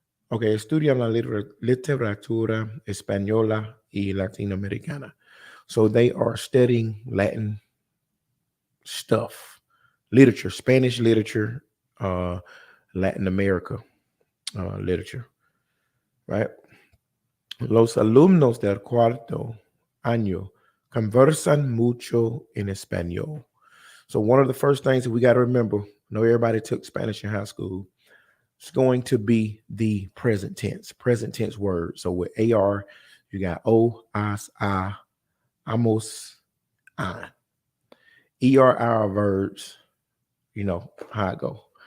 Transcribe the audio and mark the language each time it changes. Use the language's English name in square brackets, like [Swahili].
[Spanish] Okay, estudian la literatura española y latinoamericana. [English] So they are studying Latin stuff, literature, Spanish literature, Latin America literature, right? [Spanish] Los alumnos del cuarto año conversan mucho en español. [English] So one of the first things that we got to remember, I know everybody took Spanish in high school, it's going to be the present tense word. So with AR, you got O, as, a, amos, an. ER verbs, how it go.